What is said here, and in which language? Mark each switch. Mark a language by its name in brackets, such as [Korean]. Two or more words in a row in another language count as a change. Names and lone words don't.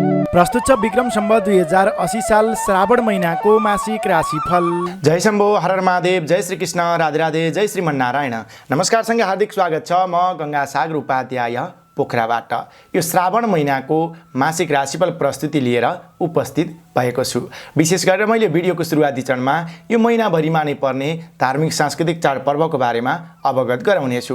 [Nepali] प्रस्तुत छ विक्रम सम्वत 2080 साल श्रावण महिनाको मासिक राशिफल। जय शम्भो, हर हर महादेव, जय श्री कृष्ण, राधे राधे, जय श्रीमन्नारायण। नमस्कार सँगै हार्दिक स्वागत छ। म गंगा सागर उपाध्याय पोखराबाट यो श्रावण महिनाको मासिक राशिफल प्रस्तुति लिएर उपस्थित भएको छु। विशेष गरेर मैले भिडियोको सुरुवाती चरणमा यो महिनाभरिमा नै पर्ने धार्मिक सांस्कृतिक चाडपर्वको बारेमा अवगत गराउनेछु।